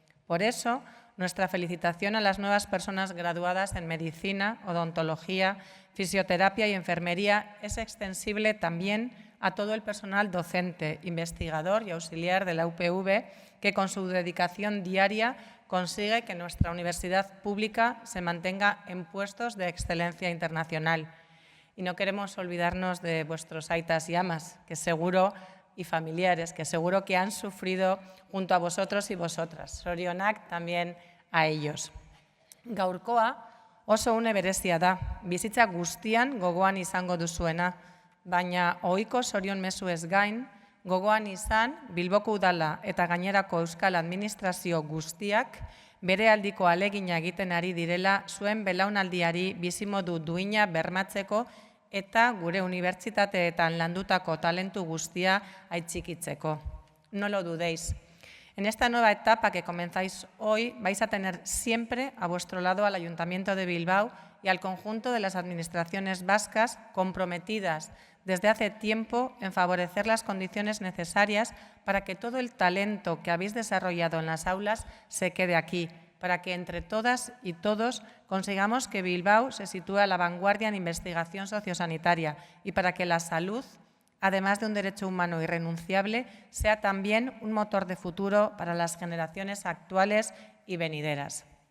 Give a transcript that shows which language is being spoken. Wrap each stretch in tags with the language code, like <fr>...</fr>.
<es>Por eso, nuestra felicitación a las nuevas personas graduadas en medicina, odontología, fisioterapia y enfermería es extensible también a todo el personal docente, investigador y auxiliar de la UPV, que con su dedicación diaria consigue que nuestra universidad pública se mantenga en puestos de excelencia internacional. Y no queremos olvidarnos de vuestros aitas y amas, que seguro, y familiares, que seguro que han sufrido junto a vosotros y vosotras.</es> <eu>Zorionak</eu> <es>también a ellos.</es> <eu>Gaurkoa oso une berezia da, bizitza guztian gogoan izango duzuena, baina ohiko zorion mezuez gain, gogoan izan Bilboko Udala eta gainerako Euskal Administrazio guztiak bere aldiko alegina egiten ari direla zuen belaunaldiari bizimodu duina bermatzeko eta gure unibertsitateetan landutako talentu guztia aitzikitzeko.</eu> <es>No lo dudéis. En esta nueva etapa que comenzáis hoy, vais a tener siempre a vuestro lado al Ayuntamiento de Bilbao y al conjunto de las administraciones vascas comprometidas desde hace tiempo en favorecer las condiciones necesarias para que todo el talento que habéis desarrollado en las aulas se quede aquí, para que entre todas y todos consigamos que Bilbao se sitúe a la vanguardia en investigación sociosanitaria y para que la salud, además de un derecho humano irrenunciable, sea también un motor de futuro para las generaciones actuales y venideras.</es>